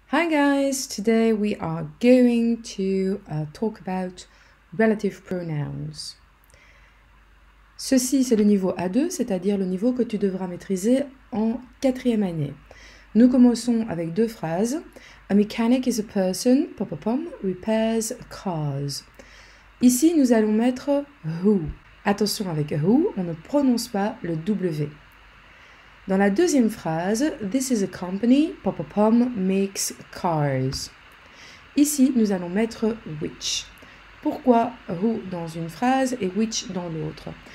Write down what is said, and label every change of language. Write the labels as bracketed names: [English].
[English] Hi guys, today we are going to talk about relative pronouns. [French] Ceci c'est le niveau A2, c'est-à-dire le niveau que tu devras maîtriser en 4e année. Nous commençons avec deux phrases. [English] A mechanic is a person, repairs cars. [French] Ici nous allons mettre who. Attention avec who, on ne prononce pas le W. Dans la deuxième phrase, [English] this is a company, makes cars. [French] Ici, nous allons mettre which. Pourquoi who dans une phrase et which dans l'autre?